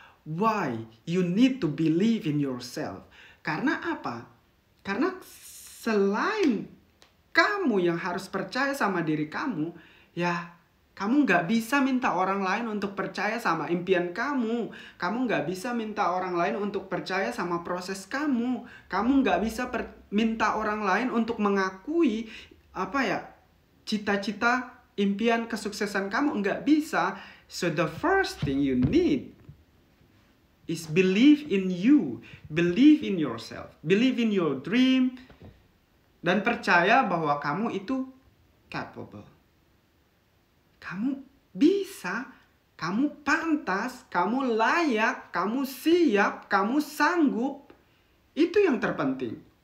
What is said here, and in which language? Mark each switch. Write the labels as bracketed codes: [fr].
[en] Why you need to believe in yourself? [id] Karena apa? Karena selain kamu yang harus percaya sama diri kamu, kamu nggak bisa minta orang lain untuk percaya sama impian kamu. Kamu nggak bisa minta orang lain untuk percaya sama proses kamu. Kamu nggak bisa minta orang lain untuk mengakui cita-cita, impian, kesuksesan kamu. Nggak bisa. [en] So the first thing you need is believe in you. Believe in yourself. Believe in your dream. [id] Dan percaya bahwa kamu itu capable. Kamu bisa, kamu pantas, kamu layak, kamu siap, kamu sanggup. Itu yang terpenting.